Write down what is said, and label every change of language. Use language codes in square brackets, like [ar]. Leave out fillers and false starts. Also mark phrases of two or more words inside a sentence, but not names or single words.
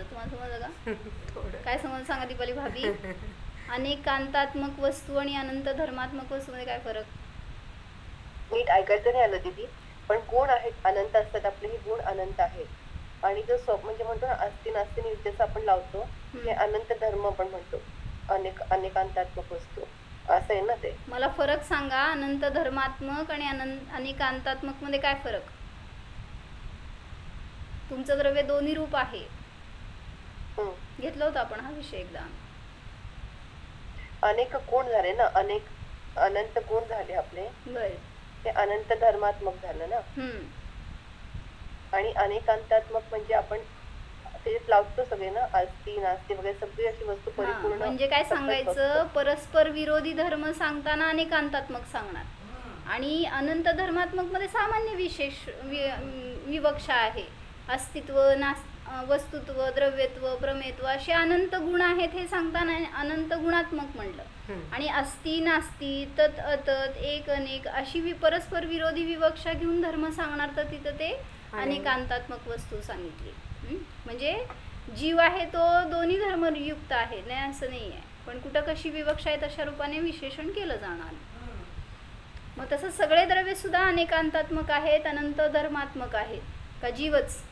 [mr] तुम्हाला समजलं का, काय समजलं सांगा दीपाली भाभी. अनेकांतात्मक वस्तू आणि अनंत धर्मात्मक वस्तूमध्ये काय फरक, नीट ऐकायचं नाही आलं दीदी. पण गुण आहेत, अनंत असतात आपले, हे गुण अनंत आहेत. आणि जो म्हणजे म्हणतो ना [sa] अस्ति नास्ति [mr] नित्यच आपण लावतो, हे अनंत धर्म आपण म्हणतो, अनेकांतात्मक वस्तू असं आहे ना ते. मला फरक सांगा, अनंत धर्मात्मक आणि अनेकांतात्मक मध्ये काय फरक. तुमचं द्रव्य दोन्ही रूप आहे, घेतलं होतं आपण हा विषय एकदा. अनेक गुण झाले ना, अनंत गुण झाले आपले, बर, ते अनंत धर्मात्मक झालं ना. आणि अनेकांतात्मक म्हणजे आपण त्याच्यात लावतो सगळे ना, [sa] अस्ति नास्ति [mr] वगैरे सगळी अशी वस्तू परिपूर्ण. म्हणजे काय सांगायचं, परस्पर विरोधी धर्म सांगताना अनेकांतात्मक सांगणार, आणि अनंत धर्मात्मक मध्ये सामान्य विशेष विवक्षा आहे. अस्तित्व, वस्तुत्व, द्रव्यत्व, प्रमेत्व असे अनंत गुण आहेत हे सांगताना अनंत गुणात्मक म्हणलं. [sa] आणि अस्ति नास्ति, तत् अतत, [mr] एक अनेक अशी परस्पर विरोधी विवक्षा घेऊन धर्म सांगणार, तर तिथं ते अनेकांतात्मक वस्तू सांगितली. म्हणजे जीव आहे तो दोन्ही धर्मयुक्त आहे, नाही असं नाही आहे, पण कुठं कशी विवक्षा आहे तशा रूपाने विशेषण केलं जाणार. मग तसं सगळे द्रव्य सुद्धा अनेकांतात्मक आहेत, अनंत धर्मात्मक आहेत का जीवच.